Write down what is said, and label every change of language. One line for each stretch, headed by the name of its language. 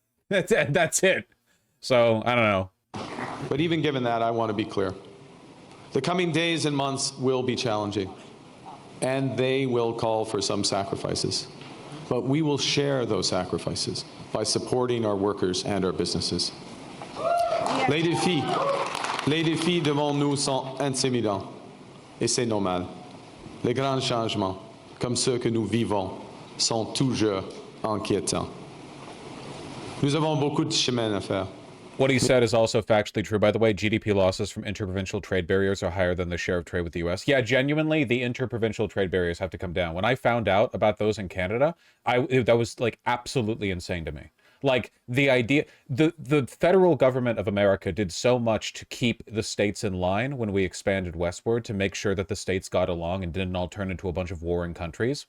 English: That's it. So, I don't know. But even given that, I want to be clear. The coming days and months will be challenging, and they will call for some sacrifices. But we will share those sacrifices by supporting our workers and our businesses.
French: Les défis devant nous sont intimidants, et c'est normal. Les grands changements, comme ceux que nous vivons, sont toujours inquiétants. Nous avons beaucoup de chemin à faire.
English: What he said is also factually true, by the way. GDP losses from interprovincial trade barriers are higher than the share of trade with the US. Yeah, genuinely, the interprovincial trade barriers have to come down. When I found out about those in Canada, that was like absolutely insane to me. Like the idea, the federal government of America did so much to keep the states in line when we expanded westward to make sure that the states got along and didn't all turn into a bunch of warring countries.